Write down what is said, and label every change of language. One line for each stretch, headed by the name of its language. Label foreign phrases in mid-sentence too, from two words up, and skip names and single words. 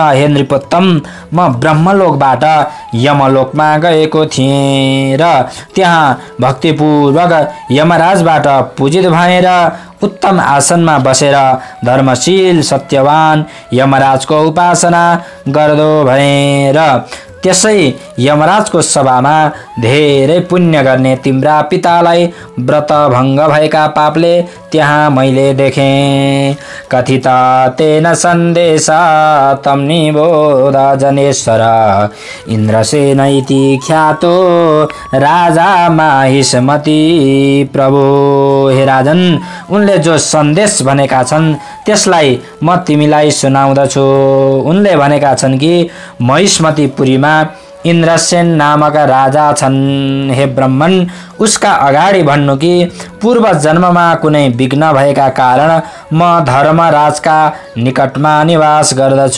Nepali: हे नृपोत्तम, म ब्रह्मलोकबाट यमलोकमा गएको थिएँ र त्यहाँ भक्तिपूर्वक यमराजबाट पूजित भएर उत्तम आसनमा बसेर धर्मशील सत्यवान यमराजको उपासना गर्दो भएँ र त्यसै यमराजको सभामा धेरै पुण्य गर्ने तिम्रा पितालाई व्रत भङ्ग भएका पापले त्यहाँ मैले देखेँ।
Sanskrit: कथित तेन सन्देशा तं निबोध जनेश्वर इन्द्रसेनैति ख्यातो राजा माहिष्मति प्रभु।
Nepali: हे राजन, उनले जो सन्देश भनेका छन् त्यसलाई म तिमीलाई सुनाउँदछु। उनले भनेका छन् कि महिष्मतिपुरीमा इन्द्रसेन नामक राजा छन्। हे ब्राह्मण, उसका अगाडि भन्नु कि पूर्व जन्ममा कुनै विघ्न भएका कारण म धर्मराजका निकटमा निवास गर्दछु।